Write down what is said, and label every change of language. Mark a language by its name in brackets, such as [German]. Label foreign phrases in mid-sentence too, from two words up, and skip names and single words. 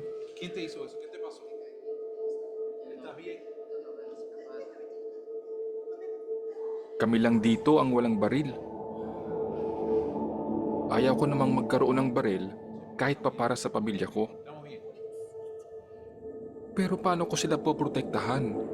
[Spanish] ¿Quién te hizo eso? ¿Qué te pasó? ¿Estás bien? [Filipino] Kami lang dito ang walang baril. Ayaw ko namang magkaroon ng baril kahit pa para sa pamilya ko. Pero paano ko sila poprotektahan?